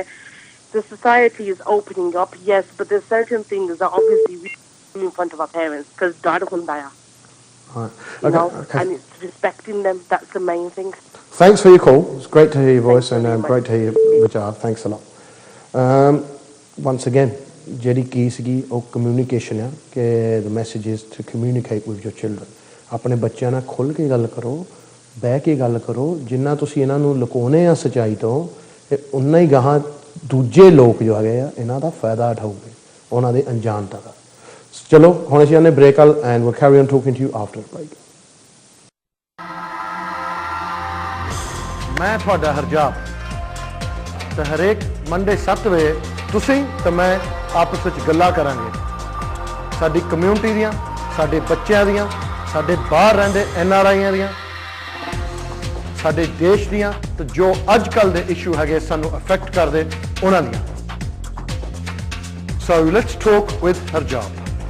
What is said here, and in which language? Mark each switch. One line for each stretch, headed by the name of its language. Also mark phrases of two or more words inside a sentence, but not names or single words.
English: The society is opening up, yes, but there's certain things that obviously we do in front of our parents, because dad hundaya. Right. You know, and it's respecting them, that's the main thing. Thanks for your call. It's great to hear your voice, and great to hear your Vijay. Thanks a lot. Once again,
Punjabi: ਜਿਹੜੀ ਕੀ ਸੀਗੀ ਉਹ ਕਮਿਊਨੀਕੇਸ਼ਨ ਆ ਕਿ
English: the message is to communicate with your children.
Punjabi: ਆਪਣੇ ਬੱਚਿਆਂ ਨਾਲ ਖੁੱਲ੍ਹ ਕੇ ਗੱਲ ਕਰੋ, ਬਹਿ ਕੇ ਗੱਲ ਕਰੋ, ਜਿੰਨਾ ਤੁਸੀਂ ਇਹਨਾਂ ਨੂੰ ਲੁਕਾਉਂਦੇ ਆ ਸੱਚਾਈ ਤੋਂ, ਉਨਾ ਹੀ ਗਾਹਾਂ ਦੂਜੇ ਲੋਕ ਜੋ ਹੈਗੇ ਆ ਇਹਨਾਂ ਦਾ ਫਾਇਦਾ ਉਠਾਉਗੇ, ਉਹਨਾਂ ਦੇ ਅਣਜਾਣਤਾ ਦਾ। ਚਲੋ ਹੁਣ ਅਸੀਂ ਆਨੇ ਬ੍ਰੇਕ ਵਾਲ
English: and we'll carry on talking to you after break.
Punjabi: ਮੈਂ ਤੁਹਾਡਾ ਹਰਜਾਪ ਤੇ ਹਰੇਕ ਮੰਡੇ 7 ਵਜੇ ਤੁਸੀਂ ਤੇ ਮੈਂ ਆਪਸ ਵਿੱਚ ਗੱਲਾਂ ਕਰਾਂਗੇ ਸਾਡੀ ਕਮਿਊਨਿਟੀ ਦੀਆਂ, ਸਾਡੇ ਬੱਚਿਆਂ ਦੀਆਂ, ਸਾਡੇ ਬਾਹਰ ਰਹਿੰਦੇ NRIਆਂ ਦੀਆਂ, ਸਾਡੇ ਦੇਸ਼ ਦੀਆਂ, ਤੇ ਜੋ ਅੱਜ ਕੱਲ੍ਹ ਦੇ ਇਸ਼ੂ ਹੈਗੇ ਸਾਨੂੰ ਅਫੈਕਟ ਕਰਦੇ ਉਹਨਾਂ ਦੀਆਂ।
English: So let's talk with Harjap.